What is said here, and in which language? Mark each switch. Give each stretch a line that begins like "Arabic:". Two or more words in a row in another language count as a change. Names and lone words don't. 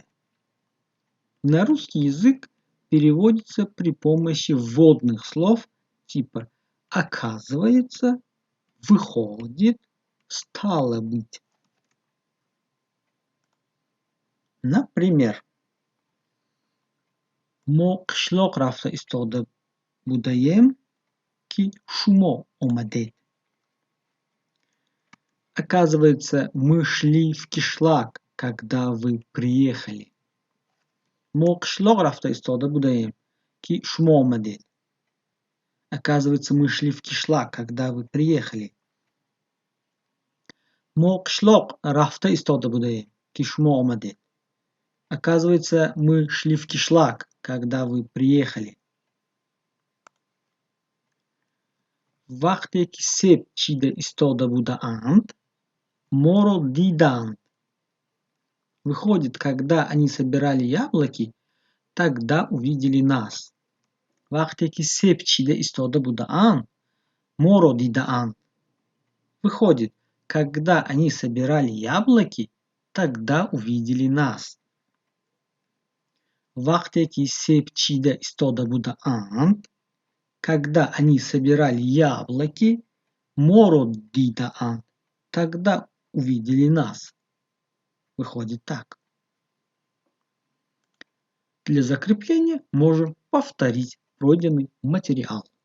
Russian: На русский язык переводится при помощи вводных слов типа «оказывается», «выходит», «стало быть». Например,
Tajik: «Мо кишлок рафта истода будаем ки шумо омадет».
Russian: Оказывается, мы шли в кишлак, когда вы приехали.
Tajik: Мо кишлок рафта истода будаем ки шумо омадет.
Russian: Оказывается, мы шли в кишлак, когда вы приехали.
Tajik: Мо кишлок рафта истода будаем ки шумо омадет.
Russian: Оказывается, мы шли в кишлак, когда вы приехали.
Tajik: Вахте ки сеп чида истода будаанд, моро дидаанд.
Russian: Выходит, когда они собирали яблоки, тогда увидели нас.
Tajik: Вахте ки сеп чида истода будаанд, моро дидаанд.
Russian: Выходит, когда они собирали яблоки, тогда увидели нас.
Tajik: Вахте ки сеп чида истода будаанд.
Russian: Когда они собирали яблоки,
Tajik: моро дидаанд,
Russian: тогда увидели нас. Выходит так. Для закрепления можем повторить пройденный материал.